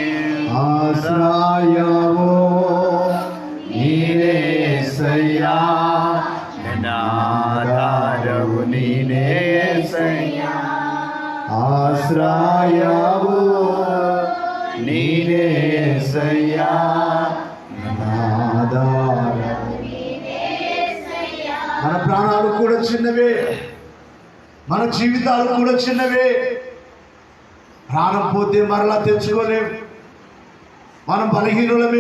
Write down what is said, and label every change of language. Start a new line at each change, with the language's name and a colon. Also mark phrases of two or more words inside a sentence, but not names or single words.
Kannada: ಆಶ್ರಯವೋ ನೀನೇ ಸಯ್ಯ ನನ್ನ ಆಧಾರವು ನೀನೇ ಸಯ್ಯ ಆಶ್ರಯವೋ ನೀನೇ ಸಯ್ಯ
Telugu: మన ప్రాణాలు కూడా చిన్నవే, మన జీవితాలు కూడా చిన్నవే. ప్రాణం పోతే మరలా తెచ్చుకోలేం. మనం బలహీనులమే.